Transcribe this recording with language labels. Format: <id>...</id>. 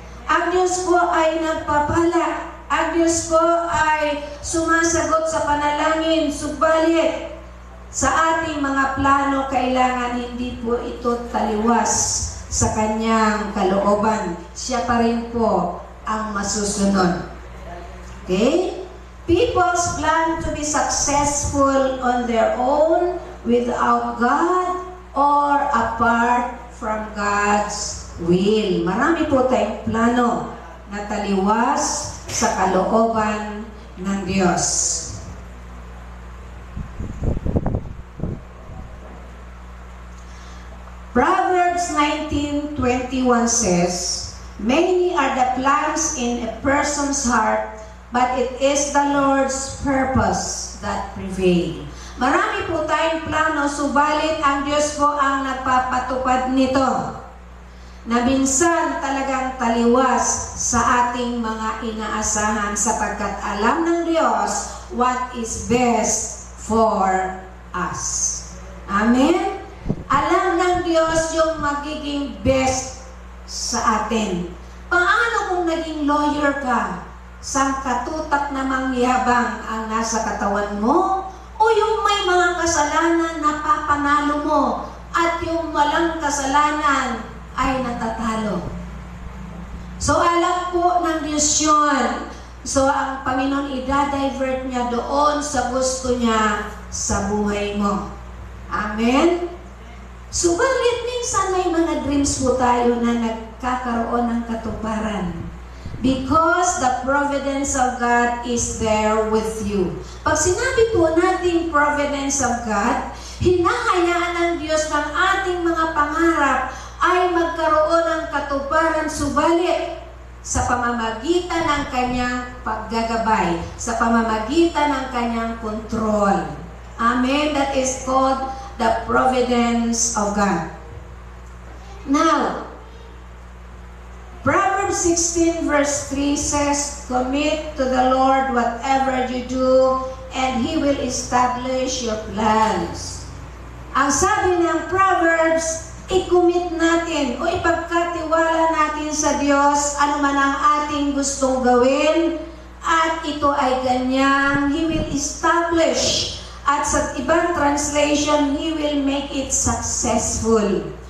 <tl>Ang Diyos po ay nagpapala. Ang Diyos po ay sumasagot sa panalangin. Subalit, sa ating mga plano, kailangan hindi po ito taliwas sa kanyang kalooban. Siya pa rin po ang masusunod. Okay?</tl> <en>People's plan to be successful on their own, without God, or apart from God's will.</en> <tl>Marami po tayong plano na taliwas sa kalooban ng Diyos.</tl> <en>Proverbs 19:21 says, "Many are the plans in a person's heart, but it is the Lord's purpose that prevail."</en> <tl>Marami po tayong plano, subalit ang Diyos po ang nagpapatupad nito. Na minsan talagang taliwas sa ating mga inaasahan sapagkat alam ng Diyos what is best for us. Amen? Alam ng Diyos yung magiging best sa atin. Paano kung naging lawyer ka? Sangkatutak na mangyabang ang nasa katawan mo? O yung may mga kasalanan na papanalo mo at yung walang kasalanan ay natatalo? So, alam po ng Diyos yun. So, ang Panginoon i-divert niya doon sa gusto niya sa buhay mo. Amen? Subalit, minsan may mga dreams po tayo na nagkakaroon ng katuparan.</tl> <en>Because the providence of God is there with you.</en> <tl>Pag sinabi po natin providence of God, hinahayaan ng Diyos ng ating mga pangarap ay magkaroon ng katuparan, subalit sa pamamagitan ng kanyang paggagabay, sa pamamagitan ng kanyang kontrol. Amen?</tl> <en>That is called the providence of God. Now, Proverbs 16 verse 3 says, "Commit to the Lord whatever you do, and He will establish your plans.</en> <tl>Ang sabi ng Proverbs, i-commit natin o ipagkatiwala natin sa Diyos ano man ang ating gustong gawin at ito ay ganyang He will establish. At sa ibang translation, He will make it successful.</tl>